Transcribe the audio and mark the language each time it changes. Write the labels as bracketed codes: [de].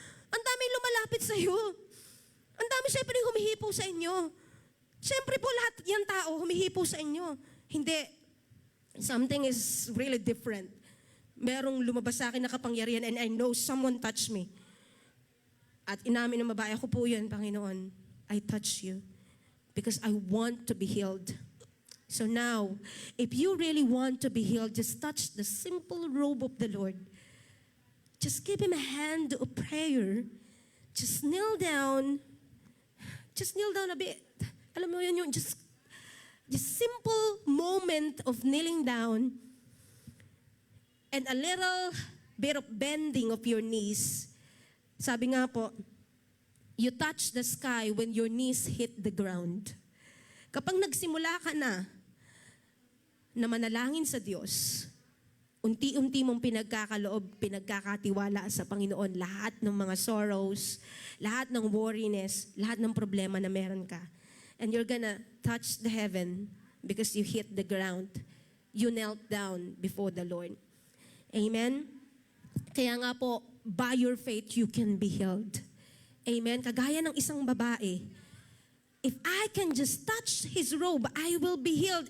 [tl] Ang daming lumalapit sa iyo. Ang dami syempre humihipo sa inyo. Syempre po lahat yan tao humihipo sa inyo. Hindi. [en] Something is really different. [tl] Merong lumabas sa akin na kapangyarihan and I know someone touched me. At inamin ng babae, ako po yun, Panginoon. [en] I touch you because I want to be healed. So now, if you really want to be healed, just touch the simple robe of the Lord. Just give Him a hand of prayer. Just kneel down. Just kneel down a bit. Alam mo yun, just simple moment of kneeling down and a little bit of bending of your knees. Sabi nga po, you touch the sky when your knees hit the ground. [tl] Kapag nagsimula ka na manalangin sa Diyos, unti-unti mong pinagkakaloob, pinagkakatiwala sa Panginoon lahat ng mga sorrows, lahat ng worriness, lahat ng problema na meron ka. [en] And you're gonna touch the heaven because you hit the ground. You knelt down before the Lord. Amen? Kaya nga po, by your faith, you can be healed. Amen? Kagaya ng isang babae, if I can just touch His robe, I will be healed.